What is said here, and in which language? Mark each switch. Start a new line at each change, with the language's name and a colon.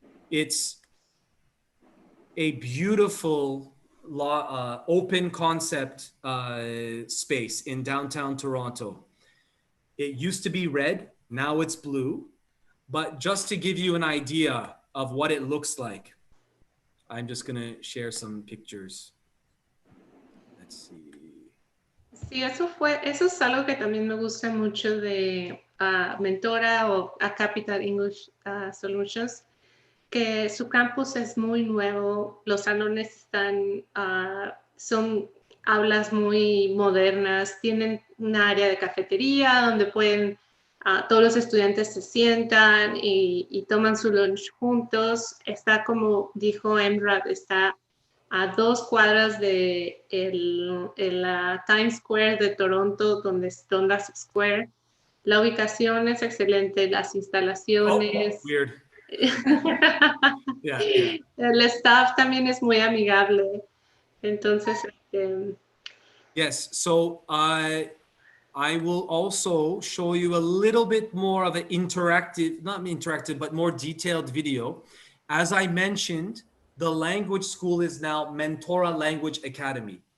English: It's a beautiful open concept space in downtown Toronto. It used to be red, now it's blue. But just to give you an idea of what it looks like, I'm just gonna share some pictures. Let's see.
Spanish: Sí, eso es algo que también me gusta mucho de Mentora o a Capital English Solutions, que su campus es muy nuevo, los salones están, son aulas muy modernas, tienen un área de cafetería donde pueden, todos los estudiantes se sientan y toman su lunch juntos. Está, como dijo Emrad, está a 2 cuadras de la Times Square de Toronto, donde es Dundas Square. La ubicación es excelente, las instalaciones.
English: Oh, weird. Yeah.
Spanish: El staff también es muy amigable. Entonces,
English: yes, so I will also show you a little bit more of an interactive, not interactive, but more detailed video. As I mentioned, the language school is now Mentora Language Academy.